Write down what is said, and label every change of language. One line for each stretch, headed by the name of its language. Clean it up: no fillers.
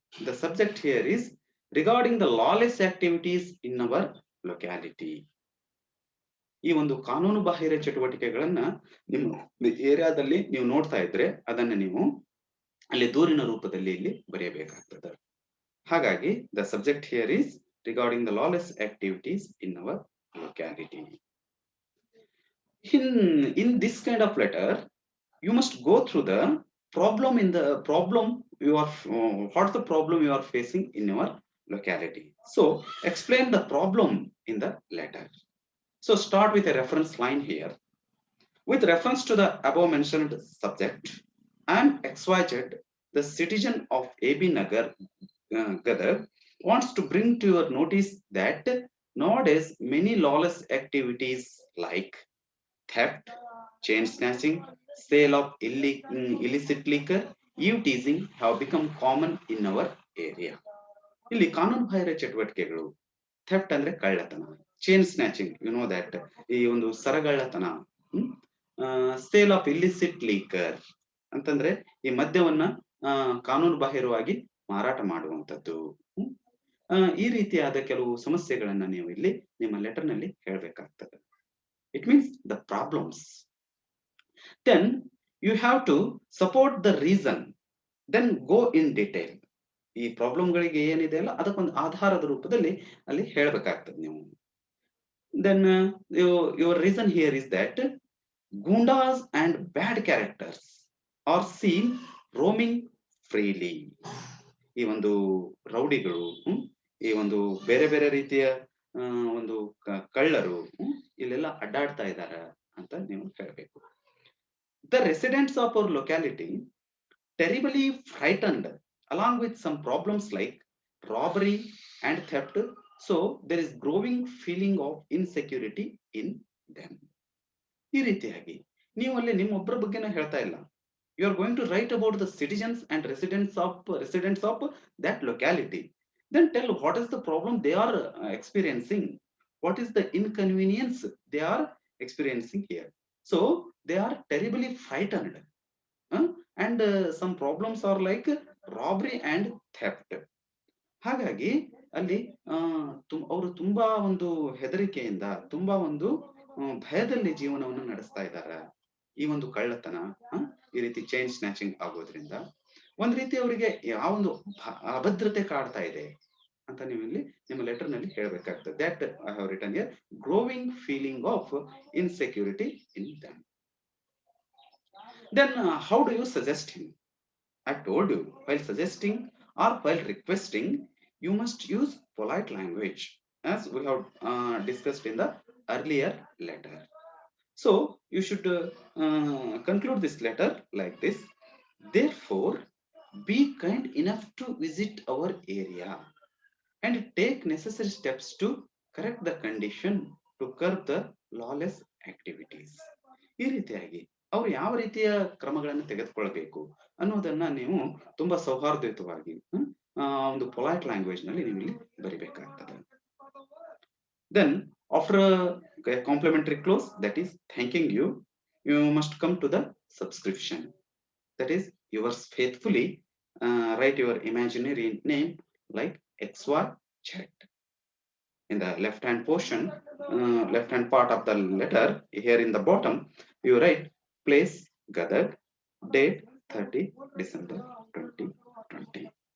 English: The subject here is regarding the lawless activities in our locality.
Kannada: ಈ ಒಂದು ಕಾನೂನು ಬಾಹಿರ ಚಟುವಟಿಕೆಗಳನ್ನ ನಿಮ್ಮ ಏರಿಯಾದಲ್ಲಿ ನೀವು ನೋಡ್ತಾ ಇದ್ರೆ ಅದನ್ನ ನೀವು ಅಲ್ಲಿ ದೂರಿನ ರೂಪದಲ್ಲಿ ಇಲ್ಲಿ ಬರೆಯಬೇಕಾಗ್ತದೆ. ಹಾಗಾಗಿ
English: The subject here is regarding the lawless activities in our locality. In this kind of letter, you must go through the problem you are what's the problem you are facing in your locality. So explain the problem in the letter. So start with a reference line here. With reference to the above mentioned subject, I am XYZ, the citizen of AB Nagar, Gadag, wants to bring to your notice that nowadays many lawless activities like theft, chain snatching, sale of illicit liquor, eve teasing have become common in our area.
Kannada: ಇಲ್ಲಿ ಕಾನೂನು ಬಾಹಿರ ಚಟುವಟಿಕೆಗಳು, theft ಅಂದ್ರೆ ಕಳ್ಳತನ, chain snatching
English: you know that,
Kannada: ಈ ಒಂದು ಸರಗಳ್ಳತನ,
English: sale of illicit liquor
Kannada: ಅಂತಂದ್ರೆ ಈ ಮದ್ಯವನ್ನ ಕಾನೂನು ಬಾಹಿರವಾಗಿ ಮಾರಾಟ ಮಾಡುವಂತದ್ದು. ಈ ರೀತಿಯಾದ ಕೆಲವು ಸಮಸ್ಯೆಗಳನ್ನ ನೀವು ಇಲ್ಲಿ ನಿಮ್ಮ ಲೆಟರ್ ನಲ್ಲಿ ಹೇಳ್ಬೇಕಾಗ್ತದೆ.
English: It means the problems. Then you have to support the reason, then go in detail.
Kannada: ಈ ಪ್ರಾಬ್ಲಮ್ಗಳಿಗೆ ಏನಿದೆ ಅಲ್ಲ ಅದಕ್ಕೊಂದು ಆಧಾರದ ರೂಪದಲ್ಲಿ ಅಲ್ಲಿ ಹೇಳ್ಬೇಕಾಗ್ತದೆ ನೀವು.
English: Then your reason here is that gundas and bad characters are seen roaming freely.
Kannada: ಈ ಒಂದು ರೌಡಿಗಳು, ಈ ಒಂದು ಬೇರೆ ಬೇರೆ ರೀತಿಯ ಒಂದು ಕಳ್ಳರು ಇಲ್ಲೆಲ್ಲ ಅಡ್ಡಾಡ್ತಾ ಇದಾರ ಅಂತ ನೀವು ಹೇಳ್ಬೇಕು.
English: The residents of our locality terribly frightened along with some problems like robbery and theft. So there is growing feeling of insecurity in them. ಈ ರೀತಿಯಾಗಿ ನೀವು ಅಲ್ಲಿ ನಿಮ್ಮೊಬ್ಬರ ಬಗ್ಗೆನೂ ಹೇಳ್ತಾ ಇಲ್ಲ. You are going to write about the citizens and residents of that locality. Then tell what is the problem they are experiencing. What is the inconvenience they are experiencing here. So they are terribly frightened. And some problems are like robbery and theft.
Kannada: ಹಾಗಾಗಿ ಅಲ್ಲಿ ಅವರು ತುಂಬಾ ಒಂದು ಹೆದರಿಕೆಯಿಂದ ತುಂಬಾ ಒಂದು ಭಯದಲ್ಲಿ ಜೀವನವನ್ನು ನಡೆಸ್ತಾ ಇದ್ದಾರೆ. ಈ ಒಂದು ಕಳ್ಳತನ ಈ ರೀತಿ ಚೈನ್ ಸ್ನ್ಯಾಚಿಂಗ್ ಆಗೋದ್ರಿಂದ ಒಂದ್ ರೀತಿ ಅವರಿಗೆ ಯಾವೊಂದು ಅಭದ್ರತೆ ಕಾಡ್ತಾ ಇದೆ ಅಂತ ನೀವು ಇಲ್ಲಿ ನಿಮ್ಮ ಲೆಟರ್ ನಲ್ಲಿ ಹೇಳ್ಬೇಕಾಗ್ತದೆ.
English: That I have written here, growing feeling of insecurity in them. Then how do you suggest him? I told you, while suggesting or while requesting, you must use polite language, as we have discussed in the earlier letter. So you should conclude this letter like this. Therefore, be kind enough to visit our area and take necessary steps to correct the condition to curb the lawless activities.
Kannada: ಈ ರೀತಿಯಾಗಿ ಅವ್ರು ಯಾವ ರೀತಿಯ ಕ್ರಮಗಳನ್ನು ತೆಗೆದುಕೊಳ್ಬೇಕು ಅನ್ನೋದನ್ನ ನೀವು ತುಂಬಾ ಸೌಹಾರ್ದಯುತವಾಗಿ ಒಂದು
English: polite language
Kannada: ನಲ್ಲಿ ನೀವು ಇಲ್ಲಿ ಬರಿಬೇಕಾಗ್ತದೆ.
English: Then after a complimentary close, that is thanking you, you must come to the subscription. That is yours faithfully. Write your imaginary name like XY chat. In the left hand portion, left hand part of the letter, here in the bottom, you write place Gadag, date 30 December 2020.